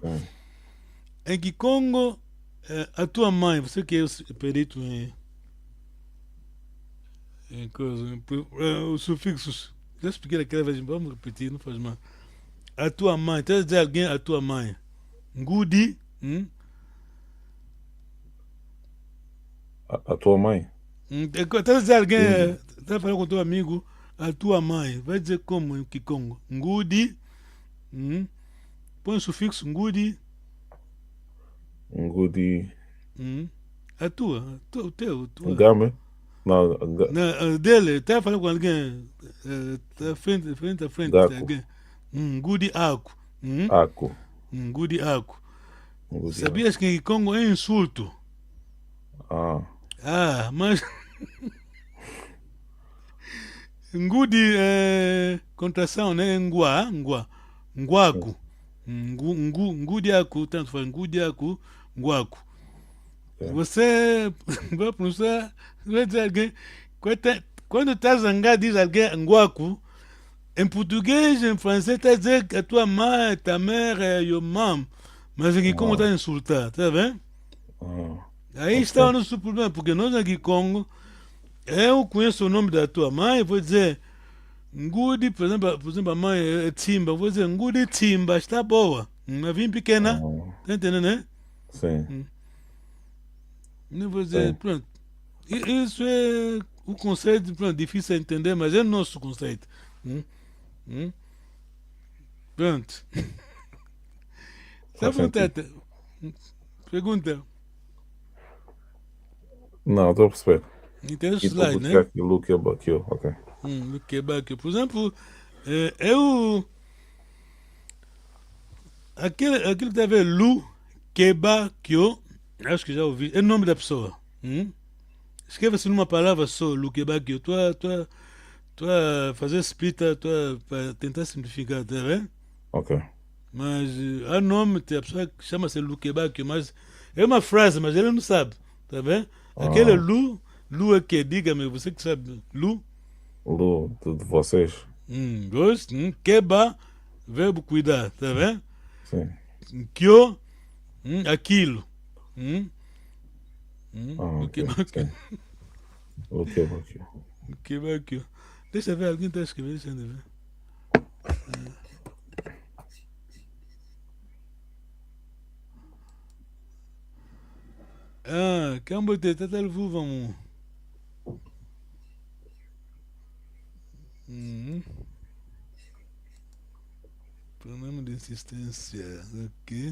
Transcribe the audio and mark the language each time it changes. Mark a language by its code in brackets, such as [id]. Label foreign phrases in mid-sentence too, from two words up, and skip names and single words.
[pt] Em que Congo, a tua mãe, você que é o perito em coisa, os sufixos, já expliquei aquela vez, vamos repetir, não faz mal. A tua mãe, estás a dizer alguém a tua mãe. Ngudi, A tua mãe? Estás a dizer alguém, estás a falar com o teu amigo, a tua mãe, vai dizer como em Kikongo? Ngudi, põe o sufixo ngudi. Ngudi. A tua, o teu. Ngame? Não, Dele, está a falar com alguém, tá frente a frente, Gaku. alguém. [kg] Ngudi Aku. [pt] Aku. [kg] Ngudi Aku. [pt] Ngudi Sabias que em Congo é insulto? Mas. Ngudi é contração, né? [kg] Nguaku. Ngudi Aku, [pt] tanto faz [kg] Ngudi Aku, [pt] Nguaku. Você vai pronunciar, vai dizer alguém. Quando está zangado, diz alguém Nguaku. Em português, em francês, está a dizer que a tua mãe, [fr] ta mère, [pt] é [en] your mom. [pt] Mas aqui Congo está a insultar, tá vendo? Aí está o nosso problema, porque nós aqui em Congo, eu conheço o nome da tua mãe, vou dizer Ngudi, por exemplo, a mãe é Timba, vou dizer Ngudi Timba, está boa. Uma vinha pequena, tá entendendo, né? Sim. Não vou dizer, pronto. Isso é o conceito, pronto, difícil de entender, mas é o nosso conceito. Pronto. Tá vontade. Pergunta. Não, estou a perceber. Entende o E slide, né? [en] Look about you, [pt] ok. Por exemplo, eu. Aquilo que está a ver, [kg] Lu, Keba, Kyo, [pt] acho que já ouvi, é o nome da pessoa. Escreva-se numa palavra só, [kg] Lu, Keba, Kyo. [pt] Tu a fazer split, para tentar simplificar, tá vendo? Ok. Mas há nome, tem a pessoa que chama-se [kg] Lu, Keba, Kyo, [pt] mas é uma frase, mas ele não sabe, tá vendo? Aquele Lu é que, diga-me, você que sabe, Lu? Lu, de vocês. Gosto, Keba, verbo cuidar, tá vendo? Sim. Kyo, aquilo. [en] Ok. Look about you. [pt] Deixa eu ver, alguém está escrevendo, deixa eu ver. Cambote, tá telefone, vamos. Problema de insistência, ok.